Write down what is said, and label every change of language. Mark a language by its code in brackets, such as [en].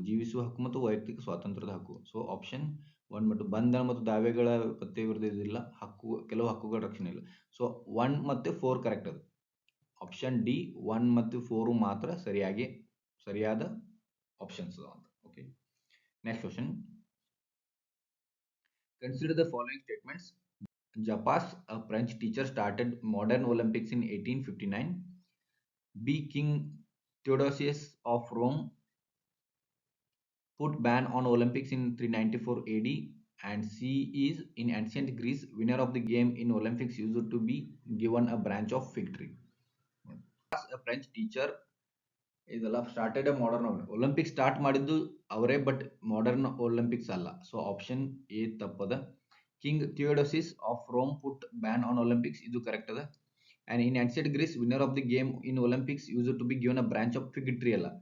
[kn] ಜೀವಿಸುವ ಹಕ್ಕು ಮತ್ತು ವೈಯಕ್ತಿಕ ಸ್ವಾತಂತ್ರ್ಯದ ಹಕ್ಕು. ಸೊ ಆಪ್ಷನ್ 1 ಮತ್ತು ಬಂಧನ ಮತ್ತು ದಾವೆಗಳ ಪತ್ತೆ ವಿರುದ್ಧ ಹಕ್ಕು, ಕೆಲವು ಹಕ್ಕುಗಳ ರಕ್ಷಣೆ ಇಲ್ಲ. ಸೊ 1 ಮತ್ತು 4 ಕರೆಕ್ಟ್ ಅದು. ಆಪ್ಷನ್ ಡಿ 1 ಮತ್ತು 4 ಮಾತ್ರ ಸರಿಯಾದ ಆಪ್ಷನ್ಸ್ ಅಂತ. [en] Okay, next question. Consider the following statements. Japas, a French teacher, started modern Olympics in 1859. B. King Theodosius of Rome put ban on Olympics in 394 AD. And C is, in ancient Greece, winner of the game in Olympics used to be given a branch of fig tree. [kn] A French teacher ಇದೆಲ್ಲ started modern Olympics start ಮಾಡಿದ್ದು ಅವರೇ, but modern Olympics ಅಲ್ಲ. [en] So option A ತಪ್ಪದ. King Theodosius of Rome put ban on Olympics, [kn] ಇದು correct ಅದ. [en] And in ancient Greece winner of the game in Olympics used to be given a branch of fig tree ಅಲ್ಲ.